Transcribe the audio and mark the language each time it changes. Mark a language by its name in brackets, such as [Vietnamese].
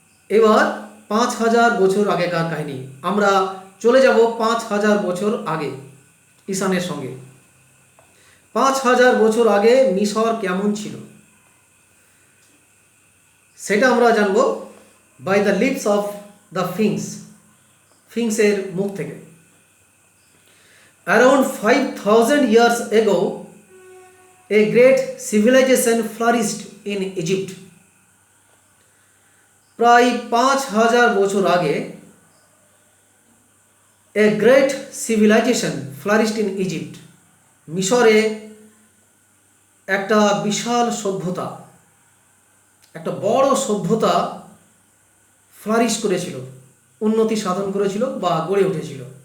[Bangla] এবার 5000 বছর আগেকার কাহিনী, আমরা চলে যাব 5000 বছর আগে ঈশানের সঙ্গে। 5000 বছর আগে মিশর কেমন ছিল সেটা আমরা জানবো [English] by the lips of the [Bangla] ফিংসের মুখ থেকে। [English] Around 5000 years ago a great civilization flourished in Egypt. [Bangla] প্রায় 5000 বছর আগে [English] a great civilization flourished in Egypt. [Bangla] মিশরে একটা বিশাল সভ্যতা, একটা বড় সভ্যতা ফ্লারিশ করেছিল, উন্নতি সাধন করেছিল বা গড়ে উঠেছিল।